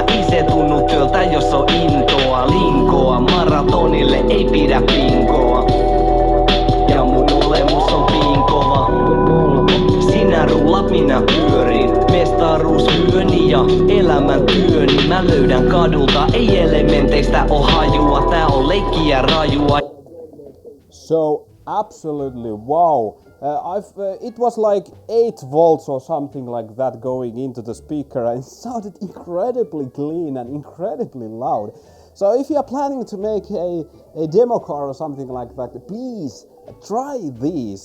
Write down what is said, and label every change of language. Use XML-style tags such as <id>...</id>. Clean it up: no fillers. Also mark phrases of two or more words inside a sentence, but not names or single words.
<fi>Ei se tunnu työltä, jos on intoa. Linkoa maratonille ei pidä pinkoa. Ja mun olemus on pinkova. Sinä rullat, minä pyörin. Mestaruus yöni ja elämän työni. Mä löydän kadulta, ei elementeistä oo hajua. Tää on leikkiä rajua.</fi> <en>So absolutely wow. It was like 8 volts or something like that going into the speaker, and it sounded incredibly clean and incredibly loud. So if you are planning to make a demo car or something like that, please try these.</en>